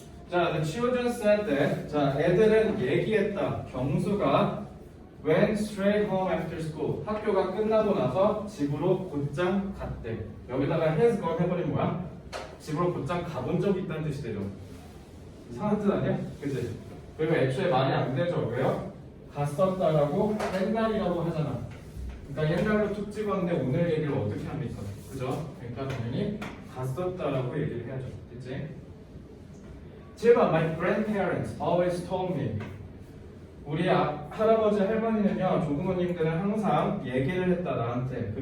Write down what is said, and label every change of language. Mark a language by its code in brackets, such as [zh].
[en] 자, the children said that. [ko] 자, 애들은 얘기했다. [en] 경수가 went straight home after school. [ko] 학교가 끝나고 나서 집으로 곧장 갔대. 여기다가 has gone 해버리면 뭐야? 집으로 곧장 가본 적이 있다는 뜻이 되죠. 이상한 뜻 아니야? 그치? 그리고 애초에 말이 안 되죠. 왜요? 갔었다라고 옛날이라고 하잖아. 그러니까 옛날로 툭 찍었는데 오늘 얘기를 어떻게 합니까? 그죠? 그러니까 당연히 갔었다라고 얘기를 해야죠. 그치? [en] 7번 My grandparents always told me. [ko] 우리 할아버지 할머니는요, 조부모님들은 항상 얘기를 했다 나한테.